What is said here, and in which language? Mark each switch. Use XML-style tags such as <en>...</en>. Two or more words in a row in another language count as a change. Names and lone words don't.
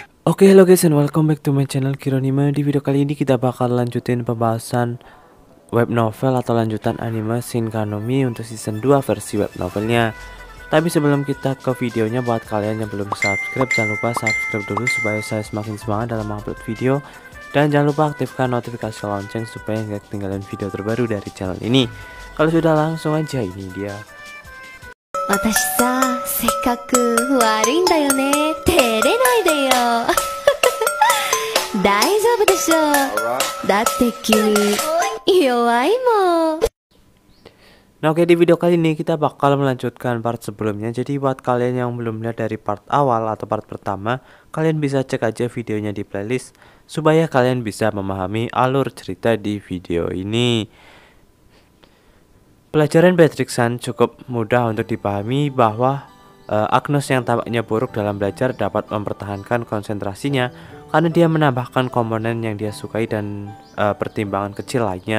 <en>Oke, hello guys and welcome back to my channel Kironime.</en> <id>Di video kali ini kita bakal lanjutin pembahasan</id> <en>web novel</en> <id>atau lanjutan anime Shinkanomi untuk season 2 versi</id> <en>web novelnya.</en> <id>Tapi sebelum kita ke videonya, buat kalian yang belum subscribe, jangan lupa subscribe dulu supaya saya semakin semangat dalam upload video. Dan jangan lupa aktifkan notifikasi lonceng supaya nggak ketinggalan video terbaru dari channel ini. Kalau sudah, langsung aja, ini dia.</id> <ja>私さ、性格悪いんだよね。照れないでよ。大丈夫でしょ。だって君弱いもん。</ja> <id>Nah oke, di video kali ini kita bakal melanjutkan part sebelumnya. Jadi buat kalian yang belum lihat dari part awal atau part pertama, kalian bisa cek aja videonya di playlist supaya kalian bisa memahami alur cerita di video ini. Pelajaran Beatrixan cukup mudah untuk dipahami bahwa Agnes yang tampaknya buruk dalam belajar dapat mempertahankan konsentrasinya karena dia menambahkan komponen yang dia sukai dan pertimbangan kecil lainnya.</id>